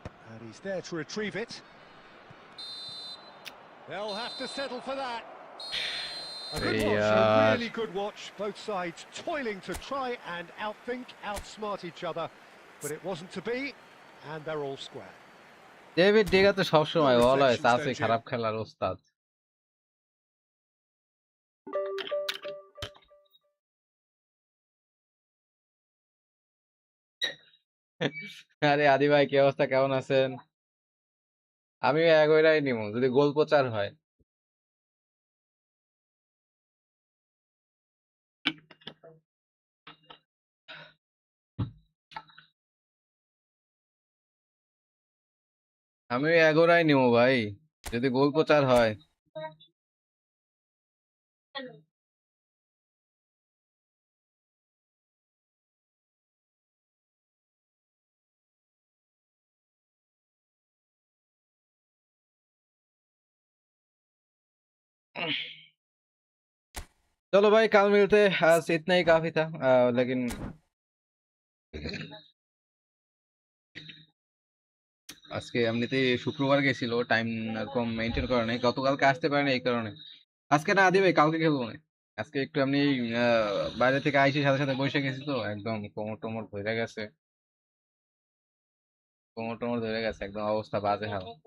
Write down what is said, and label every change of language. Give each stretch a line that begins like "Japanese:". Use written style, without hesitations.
English: And he's there to retrieve it. They'll have to settle for that. A good watch, a really good watch. Both sides toiling to try and outthink, outsmart each other. But it wasn't to be, and they're all square.
Bangla: David ডেগা তো সবসময় always আছে খারাপ খেলার ওস্তাদ আরে আদি ভাই কি অবস্থা কেমন আছেন আমি এগোইরাই নিমু যদি গোল প্রচার হয় আমি এগোরাই নিমু ভাই যদি গোল প্রচার হয়
Hindi: चलो भाई कल मिलते हैं, आज इतना ही काफी था।
Bangla: लेकिन আজকে এমনিতে শুক্রবার গেছিল, টাইম এরকম মেনটেন করে নাই, গতকালকে আসতে পারে না এই কারণে। আজকে না দিবে, কালকে খেলবো না। আজকে একটু এমনি বাইরে থেকে আইসি সাথে সাথে বসে গেছি, তো একদম কোমর টোমর ধরে গেছে, কোমর টোমর ধরে গেছে, একদম অবস্থা বাজে হাল।